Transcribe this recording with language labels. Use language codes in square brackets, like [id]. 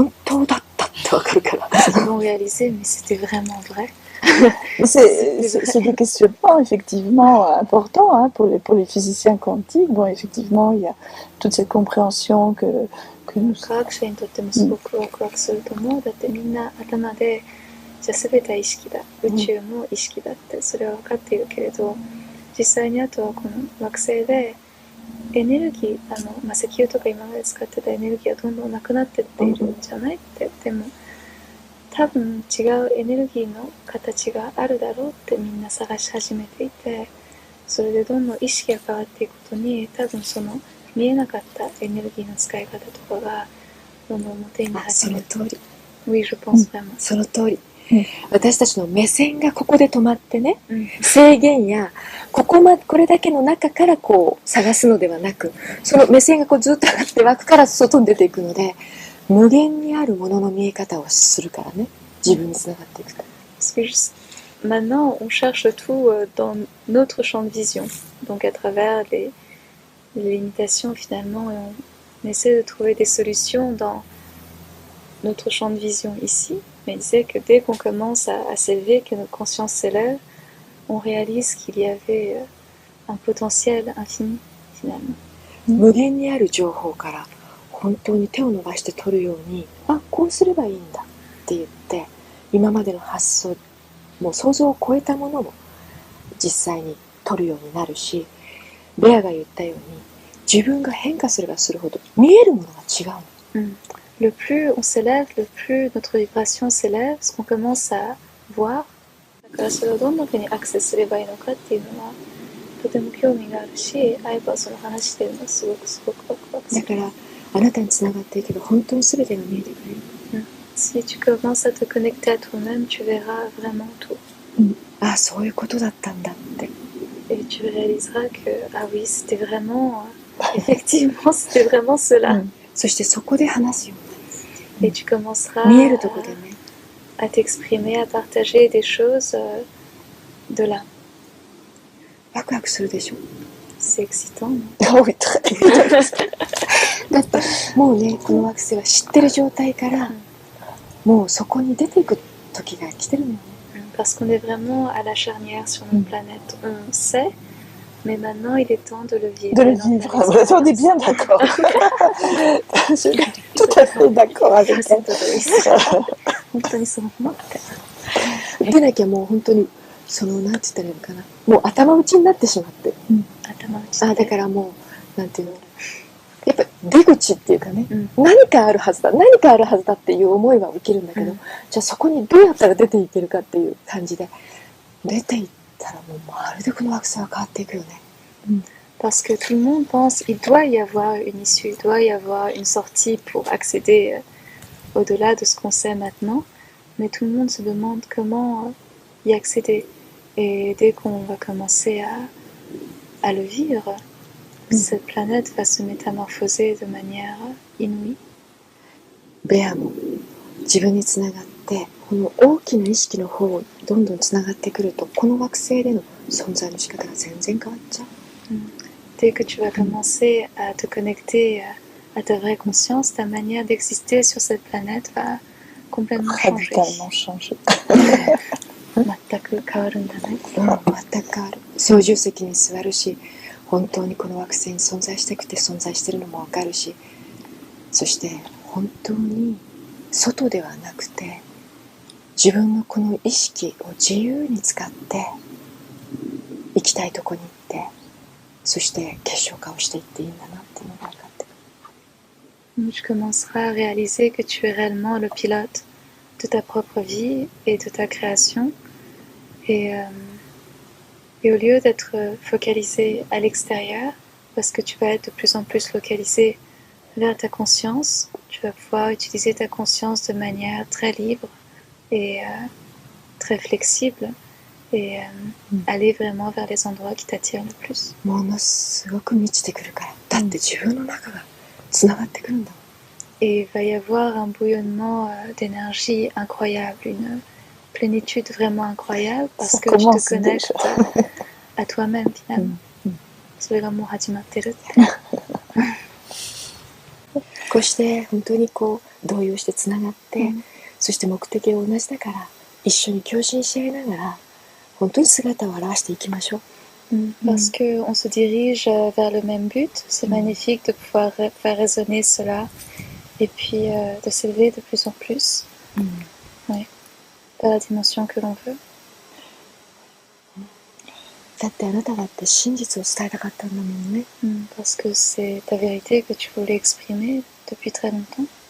[fr] Ils vont réaliser, mais c'était vraiment vrai. C'est des questionnements effectivement importants pour les physiciens quantiques. Bon, effectivement, il y a toute cette compréhension que nous... [ja] 科学者にとってもすごくワクワクすると思う。だってみんな頭でじゃあ全ては意識だ、宇宙も意識だってそれは分かっているけれど、実際にあとはこの惑星でエネルギー石油とか今まで使ってたエネルギーはどんどんなくなってっているんじゃないって。でも多分違うエネルギーの形があるだろうってみんな探し始めていて、それでどんどん意識が変わっていくことに、多分その見えなかったエネルギーの使い方とかがどんどん表に始める。その通り。 [fr] Oui, je pense vraiment. [ja] その通り。私たちの目線がここで止まってね、制限やこれだけの中からこう探すのではなく、その目線がこうずっと上がって枠から外に出ていくので、無限にあるものの見え方をするからね、自分につながっていくから。 [fr] Maintenant, on cherche tout dans notre champ de vision, donc à travers les limitations finalement, et on essaie de trouver des solutions dans notre champ de vision ici. Mais il disait que dès qu'on commence à s'élever, que notre conscience s'élève, on réalise qu'il y avait un potentiel infini finalement. [ja] 無限にある情報から本当に手を伸ばして取るように、こうすればいいんだって言って、今までの発想もう想像を超えたものも実際に取るようになるし、ベアが言ったように自分が変化すればするほど見えるものが違うの。 [fr] Le plus on s'élève, le plus notre vibration s'élève, ce qu'on commence à voir. [ja] だからそれをどんなふうにアクセスすればいいのかっていうのはとても興味があるし、アイバはその話してるのはすごくワクワクする。だからあなたにつながっていけば本当に全てが見えてくる。 [fr] Si tu commences à te connecter à toi-même, tu verras vraiment tout. [ja] ああ、そういうことだったんだって。 [fr] Et tu réaliseras que, ah oui, c'était vraiment, effectivement, c'était vraiment cela. [ja] そしてそこで話すよ。 [fr] Et tu commenceras [ja] 見えるとこでね。 [fr] à t'exprimer, à partager des choses de là. [ja] ワクワクするでしょ。 [fr] C'est excitant. Oui, très. [ja] だってもうね、この惑星は知ってる状態から、もうそこに出ていく時が来てるのよね。 [fr] Parce qu'on est vraiment à la charnière sur notre planète. On sait, mais maintenant il est temps de le vivre. De le vivre. On est bien d'accord. Je suis tout à fait d'accord avec elle. [ja] 本当にそう思った。でなきゃもう本当にそのなんて言ったらいいのかな。もう頭打ちになってしまって。頭打ち。あ、だからもうなんていうの。やっぱ出口っていうかね、何かあるはずだっていう思いは起きるんだけど、じゃあそこにどうやったら出ていけるかっていう感じで出ていったらもうまるでこの惑星は変わっていくよね。 [fr] Parce que tout le monde pense qu'il doit y avoir une issue, il doit y avoir une sortie pour accéder au-delà de ce qu'on sait maintenant, mais tout le monde se demande comment y accéder. Et dès qu'on va commencer à le vivre, cette planète va se métamorphoser de manière inouïe. [ja] ベアも自分につながってこの大きな意識の方をどんどんつながってくるとこの惑星での存在の仕方が全然変わっちゃう。 [fr] Dès que tu vas commencer à te connecter à ta vraie conscience, ta manière d'exister sur cette planète va complètement changer. Radicalement changer. [ja] 全く変わるんだね。全く変わる。操縦席に座るし、本当にこの惑星に存在したくて存在してるのもわかるし、そして本当に外ではなくて自分のこの意識を自由に使って行きたいとこに行って、そして結晶化をしていっていいんだなっていうのが分かってくる。 [fr] Tu commenceras à réaliser que tu es réellement le pilote de ta propre vie et de ta création. Et au lieu d'être focalisé à l'extérieur, parce que tu vas être de plus en plus localisé vers ta conscience, tu vas pouvoir utiliser ta conscience de manière très libre et très flexible et aller vraiment vers les endroits qui t'attirent le plus. [ja] ものすごく満ちてくるから。だって自分の中がつながってくるんだもん。 [fr] Et il va y avoir un bouillonnement d'énergie incroyable, une plénitude vraiment incroyable parce que tu te connectes à toi-même finalement. [ja] それがもう始まってるって。こうして本当にこう動揺してつながって、そして目的が同じだから一緒に共振し合いながら本当に姿を現していきましょう。 [fr] Parce qu'on se dirige vers le même but, c'est magnifique de pouvoir faire résonner cela et puis de s'élever de plus en plus vers la dimension que l'on veut. [ja] だってあなただって真実を伝えたかったんだもんね。 [fr] Parce que c'est ta vérité que tu voulais exprimer depuis très longtemps.